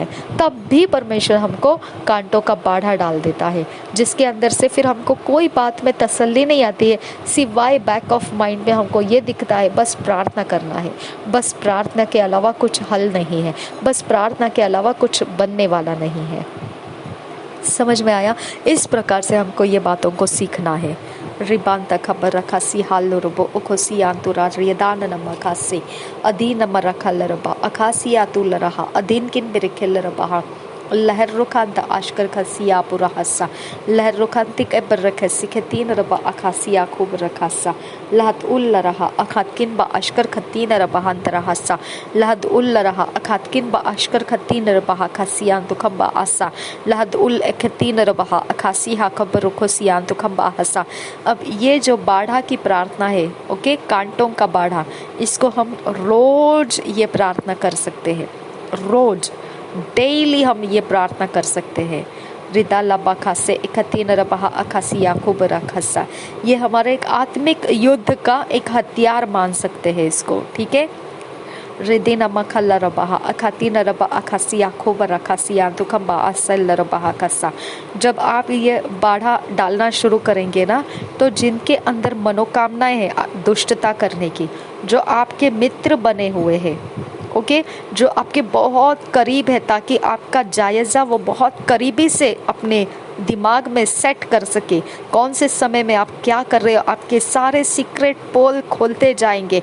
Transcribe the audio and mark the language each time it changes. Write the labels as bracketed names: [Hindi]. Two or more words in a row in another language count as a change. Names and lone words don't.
[Hindi] तब भी परमेश्वर हमको कांटों का बाढ़ा डाल देता है, जिसके अंदर से फिर हमको कोई बात में तसल्ली नहीं आती है, सिवाय [English] back of mind [Hindi] में हमको ये दिखता है बस प्रार्थना करना है, बस प्रार्थना के अलावा कुछ हल नहीं है, बस प्रार्थना के अलावा कुछ बनने वाला नहीं है। समझ में आया? इस प्रकार से हमको ये बातों को सीखना है। रिबांता खबर रखा सी हाल रुबो उखोसी आंतुरा रियदान नम अखासी अधीन नम रखा लरबा अखासी आतु लरहा अधीन किन बिरखे लरबा लहर रुखांत आश्कर खसिया पुरहसा लहर रुखांतिक बरखसी खतीन रबा अखासिया खूब रखासा लहत उल रहा अखातकिन बा आश्कर खतीन रबहंत रहसा लहद उल रहा अखातकिन बा आश्कर खतीन रबहा खसियान तुखबा आसा लहद उल खतीन रबहा अखासिया खबर रुखसियान तुखबा हसा। अब ये जो बाढ़ा की प्रार्थना है, ओके, कांटों का बाढ़ा, इसको हम रोज ये प्रार्थना कर सकते हैं, रोज डेली हम ये प्रार्थना कर सकते हैं। रिदा लबा खासे इकतीन रबहा अखासिया खूब रखसा, ये हमारे एक आत्मिक युद्ध का एक हथियार मान सकते हैं इसको, ठीक है। रिदिन मखल रबहा अखातीन रबा अखासिया खूब रखसिया तुखम्बा असल रबहा खसा। जब आप ये बाढ़ा डालना शुरू करेंगे ना, तो जिनके अंदर मनोकामनाएं हैं दुष्टता करने की, जो आपके मित्र बने हुए हैं, ओके, जो आपके बहुत करीब है, ताकि आपका जायज़ा वो बहुत करीबी से अपने दिमाग में सेट कर सके, कौन से समय में आप क्या कर रहे हो, आपके सारे सीक्रेट पोल खोलते जाएंगे।